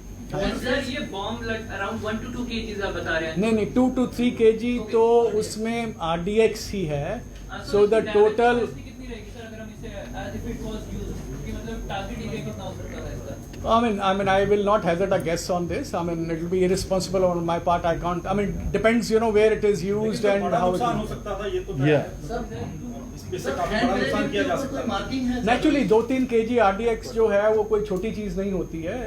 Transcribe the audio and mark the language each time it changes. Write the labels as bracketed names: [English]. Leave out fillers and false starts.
[Hindi] Sir ये bomb around 1 to 2 kgs आप बता रहे हैं. नहीं 2 to 3 kg तो उसमें RDX ही है. [English] So the total. [Hindi] कितनी रहेगी सर अगर हम इसे [English] as if it was used, [Hindi] कि मतलब टारगेट एरिया कितना हो सकता है इसका? [English] I mean, I will not hazard a guess on this. I mean, it will be irresponsible on my part. I can't. I mean, depends, where it is used and how it [Hindi] नुकसान हो [English] is. [Hindi] सकता था, ये तो [English] Yeah. [Hindi] इससे काफी बड़ा नुकसान किया जा सकता है. मार्किंग है Naturally, 2-3 kg RDX जो है वो कोई छोटी चीज़ नहीं होती है.